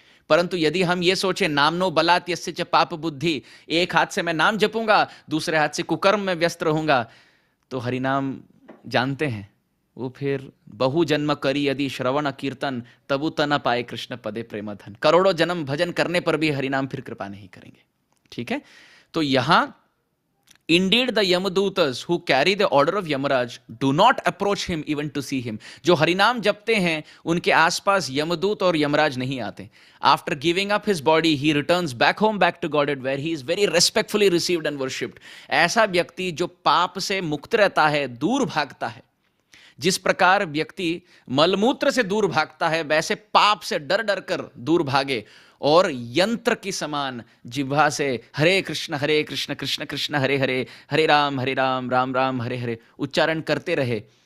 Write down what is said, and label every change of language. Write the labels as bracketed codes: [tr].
[hi] परंतु यदि हम ये सोचे [sa] नामनो बलात् यस्य च पाप बुद्धि, [hi] एक हाथ से मैं नाम जपूंगा दूसरे हाथ से कुकर्म में व्यस्त रहूंगा, तो हरिनाम जानते हैं वो फिर [bn] बहु जन्म करी यदि श्रवण कीर्तन तबु तन पाए कृष्ण पदे प्रेम धन। [hi] करोड़ों जन्म भजन करने पर भी हरिनाम फिर कृपा नहीं करेंगे। ठीक है, तो यहां [en] Indeed, the Yamadutas who carry the order of Yamaraj do not approach him even to see him. [hi] जो हरिनाम जपते हैं उनके आसपास यमदूत और यमराज नहीं आते। [en] After giving up his body, he returns back home, back to Godhead, where he is very respectfully received and worshipped. [hi] ऐसा व्यक्ति जो पाप से मुक्त रहता है, दूर भागता है, जिस प्रकार व्यक्ति मलमूत्र से दूर भागता है वैसे पाप से डर डर कर दूर भागे और यंत्र की समान जिह्वा से हरे कृष्ण कृष्ण कृष्ण हरे हरे, हरे राम राम राम हरे हरे उच्चारण करते रहे।